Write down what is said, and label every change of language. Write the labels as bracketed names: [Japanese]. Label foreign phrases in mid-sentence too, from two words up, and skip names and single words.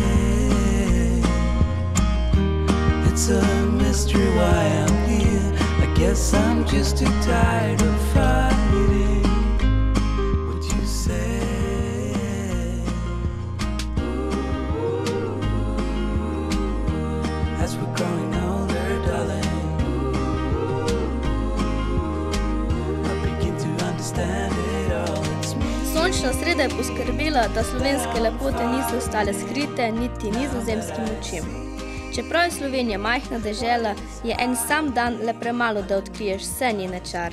[English] It's a mystery why I'm here. I guess I'm just too tired of fighting. What you say? As we're growing older, darling, [Slovenian] Sončna sreda je poskrbela, da slovenske lepote niso ostale skrite niti nizozemskim očem. Čeprav je Slovenija majhna dežela, je en sam dan le premalo, da odkriješ vse njene čare.